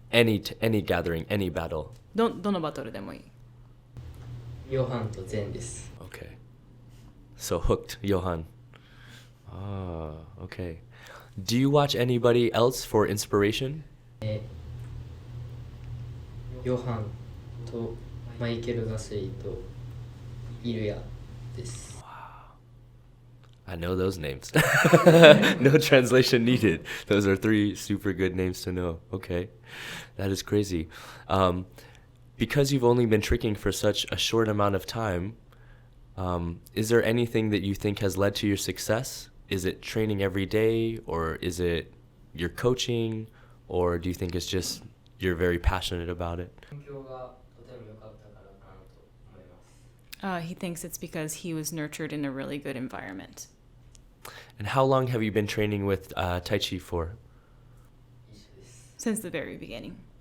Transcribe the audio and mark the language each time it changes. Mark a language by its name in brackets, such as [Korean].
[English] Any gathering, any battle. [Japanese] どのバトルでもいい。ヨハンとゼンです [English] Okay. So hooked, Johan. Ah, okay. Do you watch anybody else for inspiration? [Japanese] ヨハンとマイケル・ガスリーとイルヤです [English] I know those names. No translation needed. Those are 3 super good names to know. Okay. That is crazy. Because you've only been tricking for such a short amount of time, is there anything that you think has led to your success? Is it training every day, or is it your coaching, or do you think it's just you're very passionate about it? [Japanese] 環境がとても良かったからかなと思います [English] He thinks it's because he was nurtured in a really good environment. And how long have you been training with Tai Chi for? [Japanese] 一緒です [English] Since the very beginning.